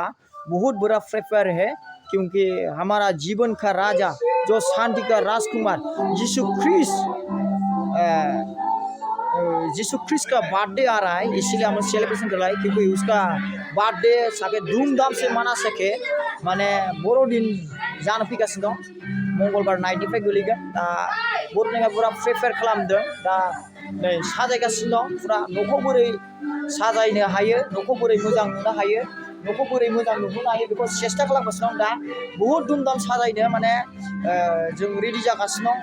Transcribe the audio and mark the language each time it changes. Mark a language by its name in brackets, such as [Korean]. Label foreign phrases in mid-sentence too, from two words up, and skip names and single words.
[Hindi] बहुत बड़ा प्रेफर है क्योंकि हमारा जीवन का राजा जो शांति का राजकुमार यीशु ख्रिस्ट का बर्थडे आ रहा है, इसलिए हम सेलिब्रेशन कर रहा है क्योंकि उसका बर्थडे साके धूमधाम से मना सके माने [Bodo] बड़ो दिन जाना फैगासिनो दं। मंगलबार नाइटनिफ्राय गोलैगोन दा बर'निया पुरा प्रिपेयार खालामदों दा नै साजायगासिनो दं। पुरा न'खौ बोरै साजायनो हायो, न'खौ बोरै मोजां नुनो हायो, न'खौ बोरै मोजां नुहोनो हायो बेखौ सेस्था खालामगासिनो दं। दा [Hindi] बहुत धूमधाम [Bodo] साजायनो माने जों रेडि जागासिनो दं।